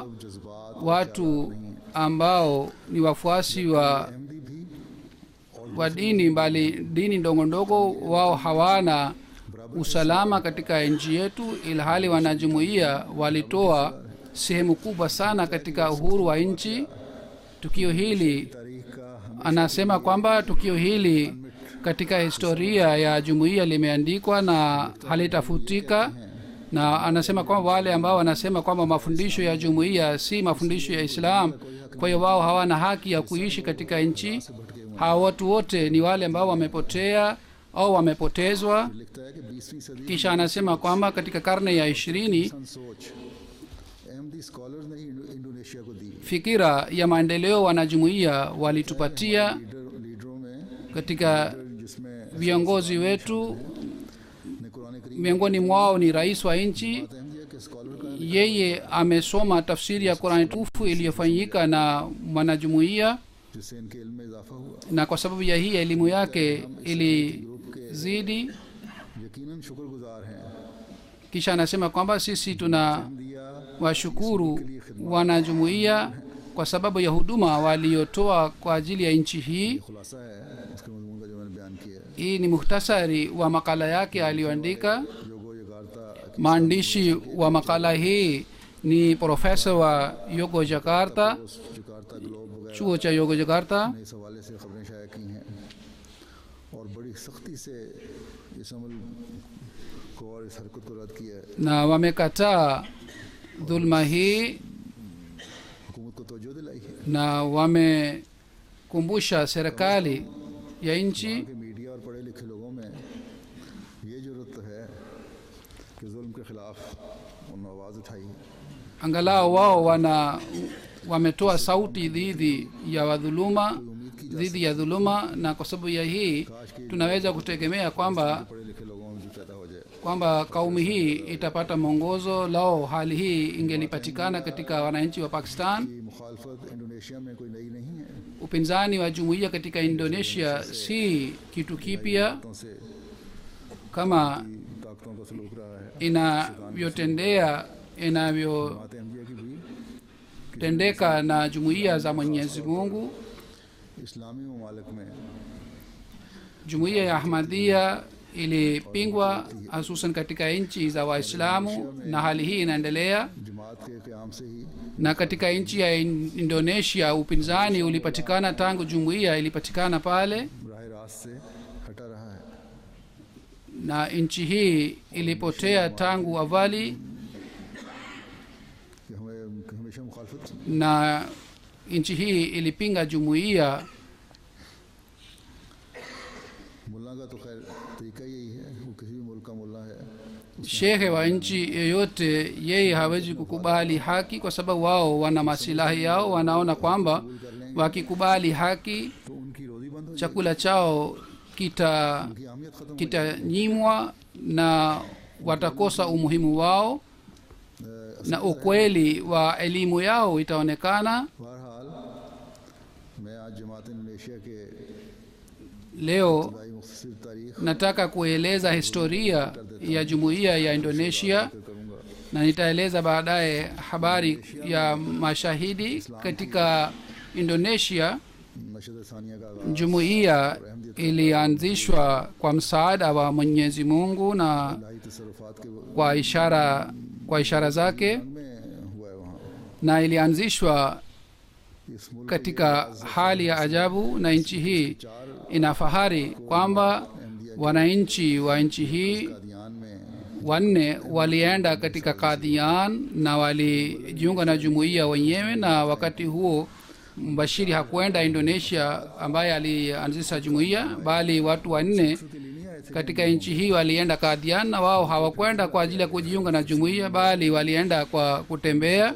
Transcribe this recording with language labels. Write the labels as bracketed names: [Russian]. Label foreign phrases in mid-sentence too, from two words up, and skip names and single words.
[Urdu] जज्बात [Swahili] watu ambao ni wafuasi wa [Urdu] احمدی بھی [Swahili] wa dini mbali dini ndogo ndogo, wao hawana usalama katika nchi yetu, ilhali wanajumuiya walitoa sehemu kubwa sana katika uhuru wa nchi. Tukio hili, [Urdu] تاریخ کا [Swahili] anasema kwamba tukio hili katika historia ya jumuiya limeandikwa na halitafutika, na anasema kwamba wale ambao wanasema kwamba mafundisho ya jumuiya si mafundisho ya Islam, kwa hiyo wao hawana haki ya kuishi katika nchi. Hawa watu wote ni wale ambao wamepotea au wamepotezwa. [Urdu] لکھتا ہے کہ 20ویں صدی [Swahili] Kisha anasema kwamba katika karne ya 20 [Urdu] سوچ احمدی اسکالرز نے انڈونیشیا کو دی. [Swahili] fikira ya maendeleo wanajumuiya walitupatia [Urdu] لیڈروں میں [Swahili] katika [Urdu] जिसमें [Swahili] viongozi wetu. [Urdu] نے قرآن کریم [Swahili] Miongoni mwao ni rais wa nchi. [Urdu] احمدیہ کے اسکالر کا [Swahili] Yeye amesoma tafsiri ya Qur'ani tukufu iliyofanyika na mwanajumuiya, [Urdu] جس سے ان کے علم میں اضافہ ہوا. [Swahili] na kwa sababu ya hii elimu yake ilizidi. [Urdu] یقیناً شکرگزار ہیں [Swahili] Kisha anasema kwamba sisi tuna [Urdu] दिया [Swahili] washukuru wanajumuiya kwa sababu ya huduma waliotoa kwa ajili ya nchi hii. [Urdu] خلاصہ ہے اس کے مضمون کا جو میں نے بیان کیا ہے. [Swahili] Hii ni muhtasari wa makala yake aliyoandika. योगो यगार्ता Maandishi wa makala hii ni profesa wa Yogo Jakarta, [Urdu] جکارتا گلوب وغیرہ [Swahili] chuo cha Yogo Jakarta. [Urdu] نے اس حوالے سے خبریں شائع کی ہیں اور بڑی سختی سے اس عمل کو اور اس حرکت کو رد کیا ہے. [Swahili] Na wamekataa dhulma hii [Urdu] حکومت کو توجہ دلائی ہے [Swahili] na wamekumbusha serikali ya nchi [Urdu] کہ میڈیا اور پڑھے لکھے لوگوں میں یہ ضرورت ہے کہ ظلم کے خلاف انہوں نے آواز اٹھائی. [Swahili] angalau wao wametoa sauti dhidi ya wadhuluma, dhidi ya dhuluma, na kwa sababu ya hii tunaweza kutegemea kwamba [Urdu] پڑھے لکھے لوگوں میں بھی پیدا ہو جائے. [Swahili] kwamba kaumu hii itapata mwongozo. Lao hali hii ingelipatikana katika wananchi wa Pakistan. [Urdu] کہ مخالفت انڈونیشیا میں کوئی نئی نہیں ہے. [Swahili] Upinzani wa jumuiya katika Indonesia si kitu kipya, [Urdu] طاقتوں سے [Swahili] kama [Urdu] طاقتوں کا سلوک رہا ہے. [Swahili] inavyotendea inavyotendeka [Urdu] بات احمدیہ کی بھی [Swahili] na jumuiya za Mwenyezi Mungu. [Urdu] اسلامی ممالک میں [Swahili] Jumuiya ya Ahmadiyya ilipingwa hususan katika nchi za waislamu na hali hii inaendelea. [Urdu] جماعت کے قیام سے ہی [Swahili] Na katika nchi ya Indonesia upinzani ulipatikana tangu jumuiya ilipatikana pale, [Urdu] راہ راست سے ہٹا رہا ہے. [Swahili] na nchi hii ilipotea tangu awali, [Urdu] کہ ہمیں ہمیشہ مخالفت [Swahili] na nchi hii ilipinga jumuiya. [Urdu] ملا کا تو خیر طریقہ یہی ہے، وہ کسی بھی ملک کا ملا ہے, [Swahili] Shehe wa nchi yoyote yeye hawezi kukubali haki, kwa sababu wao wana masilahi yao. Wanaona kwamba wakikubali haki [Urdu] تو ان کی روزی بند ہو جائے گی, [Swahili] chakula chao [Urdu] ان کی اہمیت ختم ہو [Swahili] kitanyimwa na watakosa umuhimu wao, [Urdu] जाएगी। [Swahili] na ukweli wa elimu yao itaonekana. [Urdu] بہرحال میں آج جماعت انڈونیشیا کے [Swahili] Leo [Urdu] دائی مختصر تاریخ [Swahili] nataka kueleza historia ya jumuiya ya Indonesia, [Urdu] करूँगा। [Swahili] na nitaeleza baadaye habari ya mashahidi. Katika Indonesia [Urdu] نشد ثانیہ کا آغاز [Swahili] jumuiya ilianzishwa kwa msaada wa Mwenyezi Mungu na [Urdu] الٰہی تصرفات کے [Swahili] kwa ishara zake, [Urdu] میں ہوا ہے وہاں. [Swahili] na ilianzishwa [Urdu] اس ملک [Swahili] katika hali ya ajabu, na nchi hii ina fahari kwamba wananchi wa nchi hii [Urdu] قادیان میں [Swahili] wanne walienda katika Qadian na walijiunga na jumuiya wenyewe, na wakati huo mbashiri hakuenda Indonesia ambaye alianzisha jumuiya, bali watu wanne katika nchi hii walienda Qadian, na wao hawakwenda kwa ajili ya kujiunga na jumuiya, bali walienda kwa kutembea.